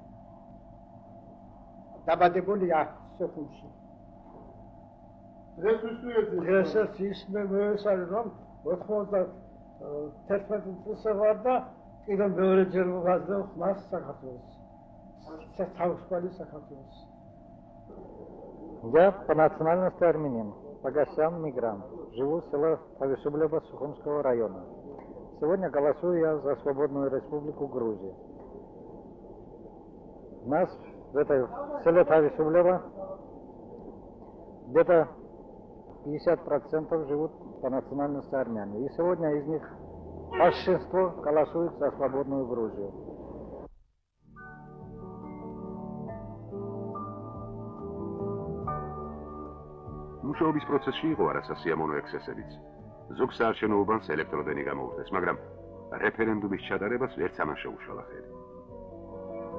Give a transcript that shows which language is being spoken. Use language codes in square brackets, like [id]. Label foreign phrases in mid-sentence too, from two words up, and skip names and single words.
[ka] დაბადებული აქ სოხუმში. დღესაც ის მე მოესწარი რომ 91 წელს ვარ და კიდევ მეორე ჯერ ვღაზდო ხმას საქართველოს. თავისუფალი საქართველოს. [ru] Я по национальности армянин, по гостям мигрант. Живу в селе Тавишублева Сухумского района. Сегодня голосую я за свободную республику Грузии. У нас в этой селе Тавишублева где-то 50% живут по национальности армяне. И сегодня из них большинство голосует за свободную Грузию. [ka] მუშაობის პროცესში იყო არასასიამოვნო ექსცესებიც. ზოგ საარჩევნო უბანს ელექტროდენი გამოუხდეს, მაგრამ რეფერენდუმის ჩატარებას ვერც ამან შეუშალა ხელი.